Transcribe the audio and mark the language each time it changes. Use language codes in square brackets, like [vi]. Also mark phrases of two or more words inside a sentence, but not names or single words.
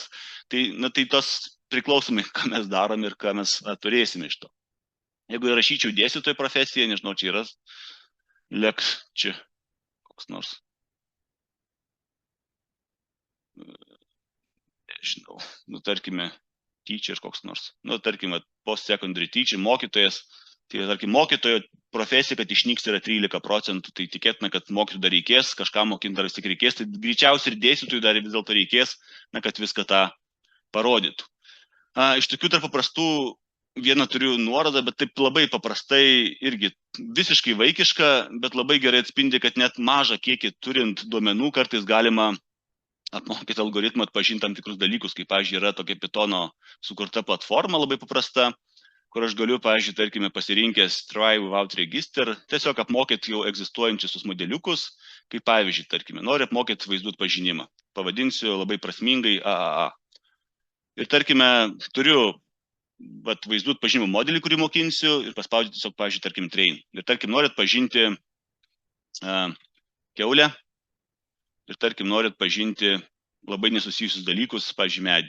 [lt] Tai, tai tos priklausomai, ką mes darom ir ką mes turėsime iš to. Jeigu rašyčiau dėstytojų profesiją, nežinau, čia yra čia koks nors. Nežinau, tarkime, teacher koks nors. Tarkime, [en] post-secondary teacher, [lt] mokytojas. Tai, tarkim, mokytojo profesija, kad išnyks yra 13%, tai tikėtina, kad mokytojų dar reikės, kažką mokinti dar vis tik reikės, tai greičiausiai ir dėstytojų dar vis dėlto reikės, kad viską tą parodytų. Iš tokių tarp paprastų vieną turiu nuorodą, bet taip labai paprastai irgi visiškai vaikiška, bet labai gerai atspindi, kad net mažą kiekį turint duomenų kartais galima apmokyti algoritmą atpažinti tam tikrus dalykus, kaip, pavyzdžiui, yra tokia Pythono sukurta platforma labai paprasta, kur aš galiu, pavyzdžiui, tarkime, pasirinkęs [en] try without register, [lt] tiesiog apmokyti jau egzistuojančius vardiklius, kaip pavyzdžiui, tarkime, noriu apmokyti vaizdų atpažinimą. Pavadinsiu labai prasmingai AAA. Ir tarkime, turiu vaizdų atpažinimo modelį, kurį mokinsiu, ir paspaudžiu tiesiog, pavyzdžiui, tarkim, train. Ir tarkim, noriu atpažinti kiaulę, ir tarkim, noriu atpažinti labai nesusijusius dalykus, pavyzdžiui, medį.